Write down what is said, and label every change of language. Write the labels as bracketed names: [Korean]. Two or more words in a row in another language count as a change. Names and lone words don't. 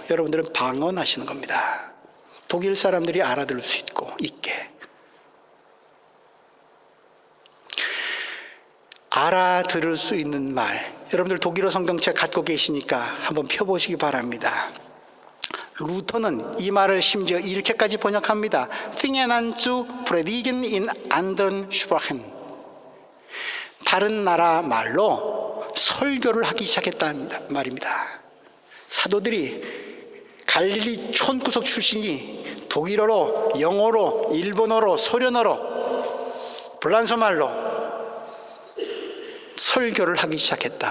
[Korean] 여러분들은 방언하시는 겁니다. 독일 사람들이 알아들을 수 있게. 알아들을 수 있는 말. 여러분들 독일어 성경책 갖고 계시니까 한번 펴보시기 바랍니다. 루터는 이 말을 심지어 이렇게까지 번역합니다. [German] Fingen an zu predigen in anderen Sprachen. [Korean] 다른 나라 말로 설교를 하기 시작했다는 말입니다. 사도들이 갈릴리 촌구석 출신이 독일어로, 영어로, 일본어로, 소련어로, 불란서 말로 설교를 하기 시작했다.